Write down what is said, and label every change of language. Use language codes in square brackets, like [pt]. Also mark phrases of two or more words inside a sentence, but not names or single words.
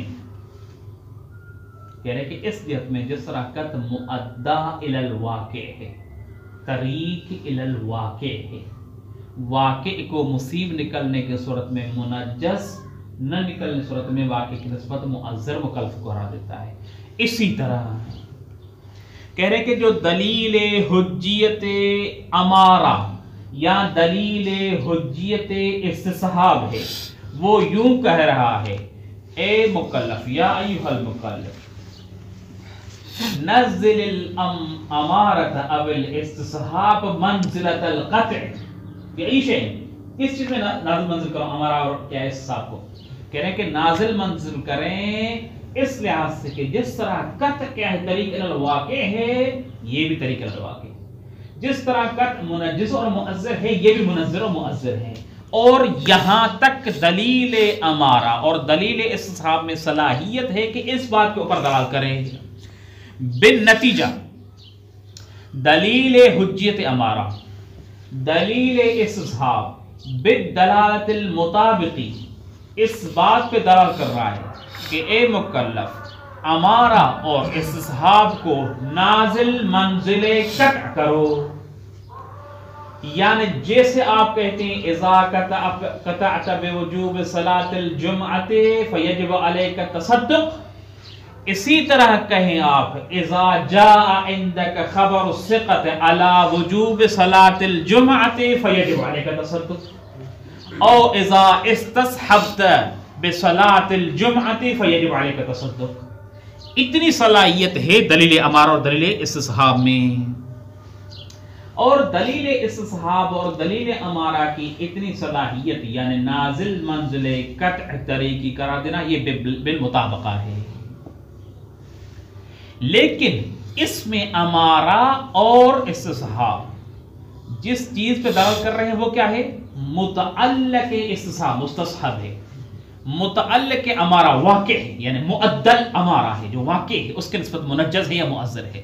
[ur] کہہ رہے کہ اس جہت میں جس طرح قطع [ar] مؤدّا الی الواقع [ur] ہے, [ar] طریق الی الواقع [ur] ہے. واقع کو مصیب نکلنے کی صورت میں منجز, نہ نکلنے صورت میں واقع کی نسبت مؤذر مکلف قرار دیتا ہے. اسی طرح کہہ رہے کہ جو دلیل حجیت امارہ یا دلیل حجیت استصحاب ہے وہ یوں کہہ رہا ہے اے مکلف [ar] یا ایھا المکلف نزل الامارت او الاستصحاب منزلت القطع. [ur] یہی شے کس چیز میں نازل منزل کرو امارہ اور کیا استصحاب کو؟ کہہ رہے ہیں کہ نازل منزل کریں اس لحاظ سے کہ جس طرح قطع کیا ہے [ar] طریق الواقع [ur] ہے, یہ بھی [ar] طریق الواقع. [ur] جس طرح قطع منجز اور مؤذر ہے یہ بھی منجز اور مؤذر ہے. اور یہاں تک دلیل امارہ اور دلیل استصحاب میں صلاحیت ہے کہ اس بات کے اوپر دلال کریں. بالنتیجہ دلیل حجیت امارہ, دلیل استصحاب [ar] بالدلالت المطابقی [ur] اس بات پہ دلال کر رہا ہے کہ اے مکلف امارہ اور استصحاب کو نازل منزل قطع کرو. یعنی جیسے آپ کہتے ہیں [ar] اذا قطعت بوجوب صلاۃ الجمعۃ فیجب علیک التصدق, [ur] اسی طرح کہیں آپ [ar] اذا جاء عندك خبر الثقۃ علی وجوب صلاۃ الجمعۃ فیجب علیک التصدق, او اذا استصحبت بصلاۃ الجمعۃ فیجب علیک التصدق. [ur] اتنی صلاحیت ہے دلیل امارہ اور دلیل استصحاب میں. اور دلیل استصحاب اور دلیل امارہ کی اتنی صلاحیت یعنی نازل منزل قطع طریقی قرار دینا یہ بالمطابقہ ہے. لیکن اس میں امارہ اور استصحاب جس چیز پہ دعوت کر رہے ہیں وہ کیا ہے؟ متعلق استصحاب مستصحب ہے. متعلق امارہ واقع ہے یعنی معدل امارہ ہے جو واقع ہے, اس کے نسبت منجز ہے یا مؤذر ہے.